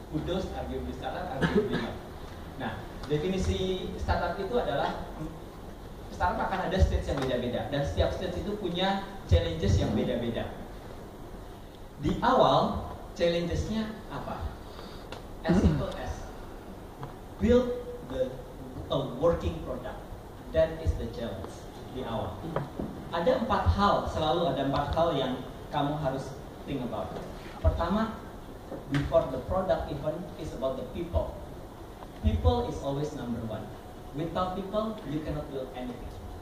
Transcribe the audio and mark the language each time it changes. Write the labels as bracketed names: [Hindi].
[English] Kudo arguably startup, arguably not. [Indonesian] Nah, definisi startup itu adalah startup akan ada stage yang beda-beda dan setiap stage itu punya challenges yang beda-beda. Di awal, challengesnya apa? [English] As simple as build a working product. That is the challenge [Indonesian] di awal. Ada 4 hal, selalu ada 4 hal yang kamu harus [English] think about. [Indonesian] Pertama, [English] before the product even is about the people. People is always number 1. Without people, you cannot build anything.